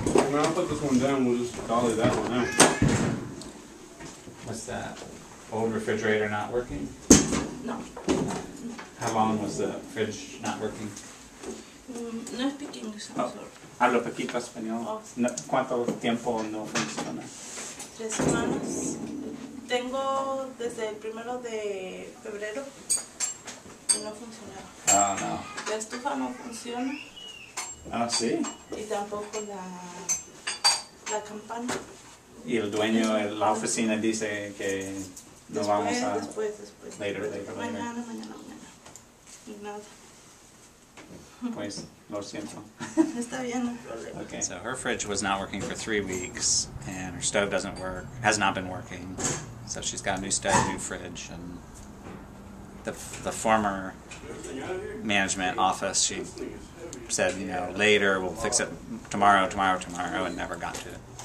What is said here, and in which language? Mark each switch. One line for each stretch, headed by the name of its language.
English: When I put this one down, we'll just dolly that one out. What's that? Old refrigerator not working? No. How long was the fridge not working? No speak English, I'm Oh. sorry.
Spanish: Hablo poquito español. Oh. ¿Cuánto tiempo no funciona? 3 semanas. Tengo desde el 1 de febrero y no funcionaba.
English: Oh, no.
Spanish: La estufa no funciona Ah, sí. y tampoco la campana. Y el dueño de la oficina dice que no vamos a... Después.
English: Later.
Spanish: Mañana. Y nada. Pues, lo siento. Está bien, no hay problema.
English: Okay. So her fridge was not working for 3 weeks, and her stove doesn't work, has not been working. So she's got a new stove, new fridge, and the former management office, she said, you know, later, we'll fix it tomorrow, and never got to it.